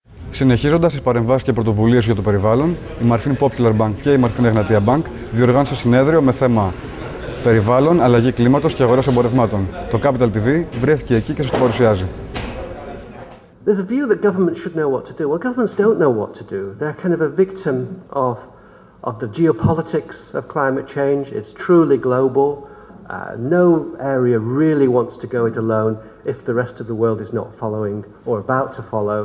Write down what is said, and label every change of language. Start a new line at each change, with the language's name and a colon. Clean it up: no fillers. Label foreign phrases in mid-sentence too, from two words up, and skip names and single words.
Greek: Συνεχίζοντας τις παρεμβάσεις και πρωτοβουλίες για το περιβάλλον, η Marfin Popular Bank και η Marfin Egnatia Bank διοργάνωσαν συνέδριο με θέμα Περιβάλλον, Αλλαγή, Κλίματος και Αγορές Εμπορευμάτων. Το Capital TV βρέθηκε εκεί και σας το παρουσιάζει.
English: There's a view that governments should know what to do. Well, governments don't know what to do. They're kind of a victim of the geopolitics of climate change. It's truly global. No area really wants to go it alone if the rest of the world is not following or about to follow.